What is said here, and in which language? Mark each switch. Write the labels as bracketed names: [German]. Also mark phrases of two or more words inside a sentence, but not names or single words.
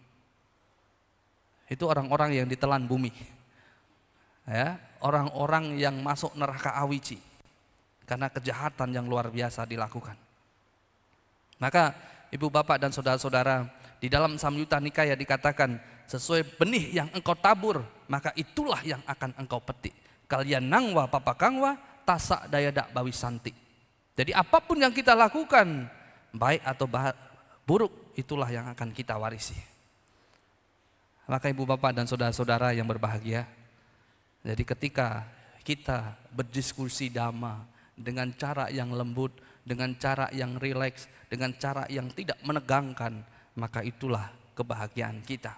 [Indonesian] Itu orang-orang yang ditelan bumi, ya, orang-orang yang masuk neraka Awiji karena kejahatan yang luar biasa dilakukan. Maka ibu bapak dan saudara-saudara, di dalam Samyutta Nikaya dikatakan, sesuai benih yang engkau tabur, maka itulah yang akan engkau petik. [Pali] Kalian nangwa papakangwa tasak dayadak bawisanti. [Indonesian] Jadi apapun yang kita lakukan, baik atau buruk, itulah yang akan kita warisi. Maka ibu bapak dan saudara-saudara yang berbahagia, jadi ketika kita berdiskusi dhamma dengan cara yang lembut, dengan cara yang rileks, dengan cara yang tidak menegangkan, maka itulah kebahagiaan kita.